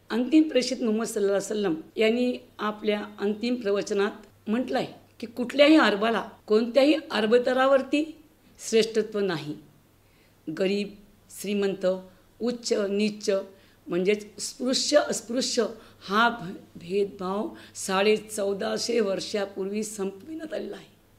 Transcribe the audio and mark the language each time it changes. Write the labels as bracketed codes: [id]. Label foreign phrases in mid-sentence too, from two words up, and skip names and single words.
[mr] अंतिम प्रेषित मुहम्मद [ar] صلى الله عليه وسلم [mr] यांनी आपल्या अंतिम प्रवचनात म्हटलं आहे की कुठल्याही अरबाला कोणत्याही अरबतरावरती श्रेष्ठत्व नाही. गरीब श्रीमंत उच्च नीच म्हणजेच स्पृश्य अस्पृश्य हा भेदभाव 1450 वर्षापूर्वी संपविण्यात आलेला आहे.